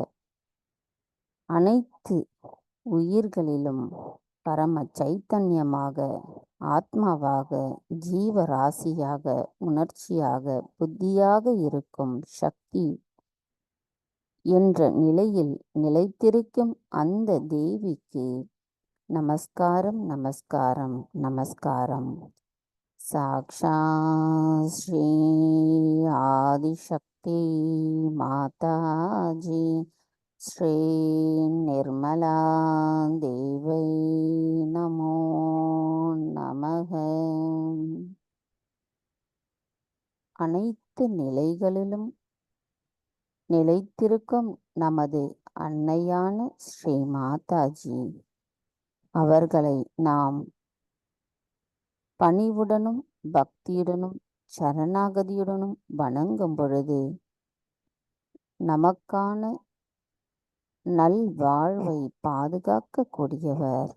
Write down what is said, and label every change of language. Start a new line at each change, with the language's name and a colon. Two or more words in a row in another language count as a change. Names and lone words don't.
Tamil: அனைத்து உயிர்களிலும் பரம சைத்தன்யமாக, ஆத்மாவாக, ஜீவராசியாக, உணர்ச்சியாக, புத்தியாக இருக்கும் சக்தி என்ற நிலையில் நிலைத்திருக்கும் அந்த தேவிக்கு நமஸ்காரம், நமஸ்காரம், நமஸ்காரம்.
Sanskrit: साक्षात् श्री आदिशक्ति माताजी श्री निर्मला देवै नमो நமக.
Tamil: அனைத்து நிலைகளிலும் நிலைத்திருக்கும் நமது அன்னையான ஸ்ரீ மாதாஜி அவர்களை நாம் பணிவுடனும் பக்தியுடனும் சரணாகதியுடனும் வணங்கும் பொழுது நமக்கான நல்வாழ்வை பாதுகாக்கக்கூடியவர்.